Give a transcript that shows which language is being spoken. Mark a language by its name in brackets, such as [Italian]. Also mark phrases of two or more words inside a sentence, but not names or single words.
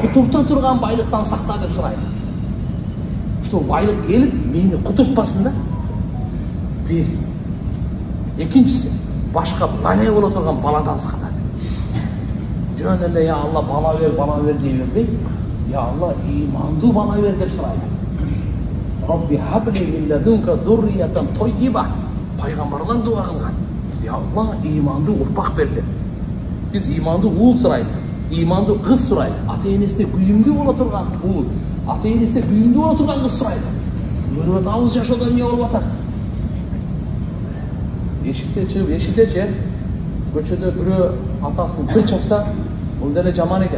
[Kyrgyz] Кутурта турган байлыктан сакта деп сурайлы. Что байлык келип мени кутуртпасын да. Бир. Экинчиси, башка далай боло турган баладан сакта. Жөн эле [Arabic] يا الله [Kyrgyz] бала бер дей бербей, [Arabic] يا الله [Kyrgyz] имандуу бала бер деп сурайлы. [Arabic] رب هب لي من لدنك ذرية طيبة. [Kyrgyz] Пайгамбарлар дуа кылган. [Arabic] يا الله [Kyrgyz] имандуу урпак бер деп. Биз имандуу уул сурайлы, имандуу кыз сурайлы, ата-энесине күйүмдүү боло турган уул, ата-энесине күйүмдүү боло турган кыз сурайлы. Көрүп атабыз жашоодо эмне болуп атат? Эшикте чыгып, эшикте көчөдө бирөө атасын бир чапса, бул деле жаман экен.